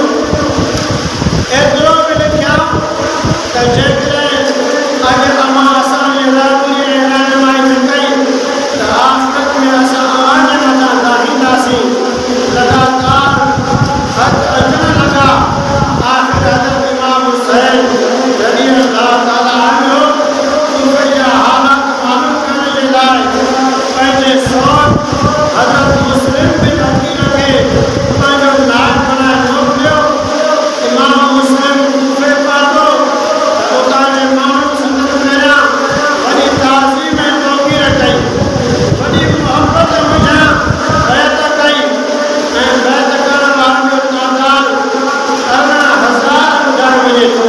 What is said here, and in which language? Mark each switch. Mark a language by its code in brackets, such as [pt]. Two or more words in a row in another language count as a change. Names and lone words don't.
[sd] एतिरो बि लिखिया त जेकॾहिं अॼु तव्हां असांजी रहबरी ऐं रहनुमाई न कई त आख़िरत में असां तव्हांजे मथां लाहींदासीं। लगातार ख़त अचणु लॻा। आख़िर हज़रत इमाम हुसैन [ar] رضي الله تعالى عنه [sd] कूफे जा हालात मालूम करण जे लाइ पंहिंजे सौट हज़रत मुस्लिम बिन अकील खे पंहिंजो नाइब बणाए मोकिलियो। इमाम मुस्लिम कूफे पहुतो त उतां जे माण्हुनि संदसि पहिरियां वॾी ताज़ीम ऐं तौक़ीर कई, वॾी मुहबत मुंहिंजा बैत कई ऐं बैत करण वारनि जो तइदाद 14,000 ॿुधायो वञे थो।